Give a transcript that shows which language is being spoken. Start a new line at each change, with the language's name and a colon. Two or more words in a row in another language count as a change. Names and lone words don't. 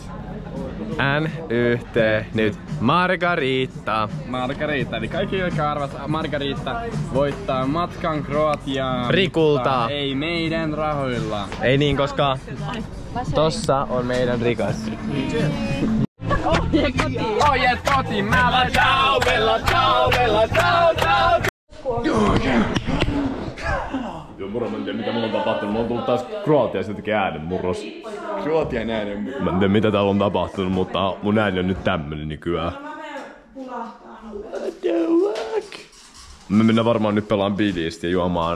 Finnish: NYT nyt. Margarita. Margarita, eli kaikki jotka arvas Margarita voittaa matkan Kroatiaan. Rikulta. Mutta ei meidän rahoilla. Ei niin, koska tossa on meidän rikas. Ohjeet kotiin, mä lähden.
Italian: Ciao, bella, ciao, bella, ciao, ciao. Joo, moro, mä en tiedä mitä mulla on tapahtunut. Mä oon tullut taas Kroatiasta jotenkin äänenmurros. Kroatian äänenmurros. Mä en tiedä mitä täällä on tapahtunut, mutta mun ääni on nyt tämmönen nykyään. Me mennään varmaan nyt pelaan bilistä ja juomaan.